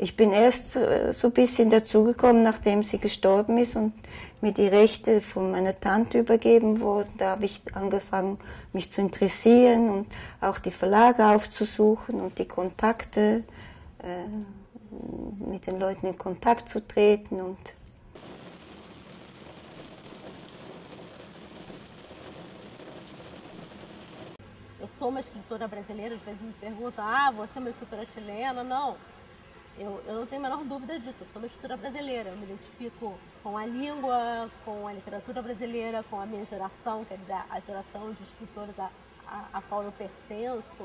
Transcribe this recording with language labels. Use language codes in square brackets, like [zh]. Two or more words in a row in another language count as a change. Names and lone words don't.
[de] Ich bin erst so ein bisschen dazugekommen, nachdem sie gestorben ist und mir die Rechte von meiner Tante übergeben wurden. Da habe ich angefangen, mich zu interessieren und auch die Verlage aufzusuchen und die Kontakte, mit den Leuten in Kontakt zu treten. Und [pt] eu sou uma escritora brasileira, às vezes me perguntam, ah, você é uma escritora chilena? Não, eu não tenho a menor dúvida disso, eu sou uma escritora brasileira, eu me identifico com a língua, com a literatura brasileira, com a minha geração, quer dizer, a geração de escritores a qual eu pertenço.